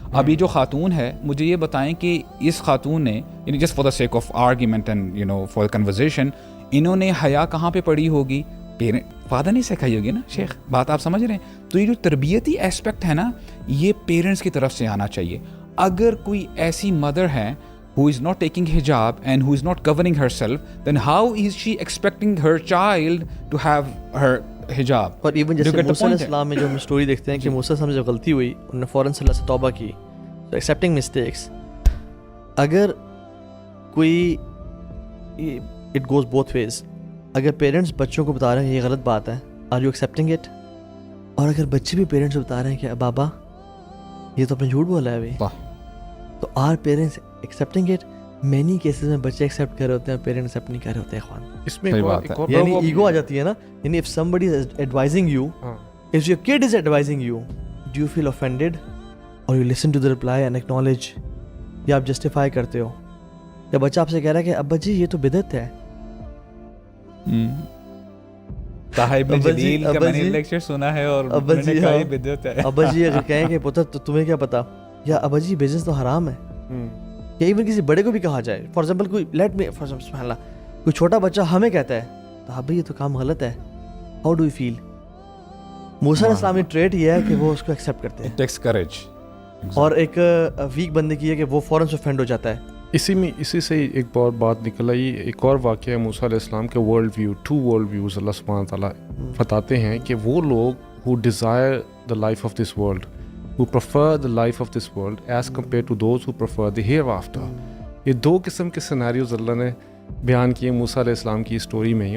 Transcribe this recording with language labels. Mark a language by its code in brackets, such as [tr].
[ur] ابھی جو خاتون ہے، مجھے یہ بتائیں کہ اس خاتون نے یعنی [en] just for the sake of argument and you know for conversation, [ur] انہوں نے حیا کہاں پہ پڑھی ہوگی؟ فادر نہیں سکھائی ہوگی نا شیخ. بات آپ سمجھ رہے ہیں؟ تو یہ جو تربیتی ایسپیکٹ ہے نا، یہ پیرنٹس کی طرف سے آنا چاہیے. اگر کوئی ایسی مدر ہے [en] who is not taking hijab and who is not covering herself, then how is she expecting her child to have her hijab? [ur] اور ایون جیسے موسیٰ علیہ السلام میں جو ہم اسٹوری دیکھتے ہیں کہ موسیٰ سے جو غلطی ہوئی، انہوں نے فوراً سے اللہ سے توبہ کی. [en] تو accepting mistakes, اگر کوئی اٹ گوز بوتھ ویز. [ur] اگر پیرنٹس بچوں کو بتا رہے ہیں یہ غلط بات ہے، [en] Are you accepting it? [ur] اور اگر بچے بھی پیرنٹس کو بتا رہے ہیں کہ بابا یہ تو اپنے جھوٹ بولا ہے ابھی، تو [en] Are parents accepting it? [ur] Many cases میں بچے ایکسیپٹ کر رہے ہوتے ہیں، پیرنٹس ایکسیپٹ نہیں کر رہے ہوتے ہیں. اخوان اس میں یعنی ایگو آ جاتی ہے نا. [en] یعنی if somebody is advising you, if your kid is advising you, do you feel offended or you listen to the reply and acknowledge, [ur] یا آپ justify کرتے ہو؟ یا بچہ آپ سے کہہ رہا ہے کہ ابا جی یہ تو بدعت ہے. طاہر ابن جلیل کا میں نے لیکچر سنا ہے اور میں نے کہا یہ بدعت ہے. ابا جی اگر کہیں کہ پتر تو تمہیں کیا پتا، یا ابا جی بزنس تو حرام ہے. یا ایون کسی بڑے کو بھی کہا جائے، [en] for example [ur] کوئی لیٹ می فار سبحان اللہ کوئی چھوٹا بچہ ہمیں کہتا ہے تو ابا یہ تو کام غلط ہے، [en] How do you feel? [ur] موسیٰ علیہ السلام کی ٹریٹ یہ ہے کہ وہ اس کو ایکسیپٹ کرتے ہیں. [en] Takes courage. [ur] اور ایک ویک بندے کی ہے کہ وہ فوراً سے offend ہو جاتا ہے. اسی سے ایک اور بات نکل آئی. ایک اور واقعہ ہے موسیٰ علیہ السلام کے ورلڈ ویو، 2 ورلڈ ویوز اللہ سبحانہ تعالیٰ بتاتے ہیں کہ وہ لوگ [en] who desire the life of this world, who prefer the life of this world as compared to those who prefer the hereafter. [ur] یہ 2 قسم کے سیناریوز اللہ نے بیان کیے موسیٰ علیہ السلام کی اسٹوری میں ہی.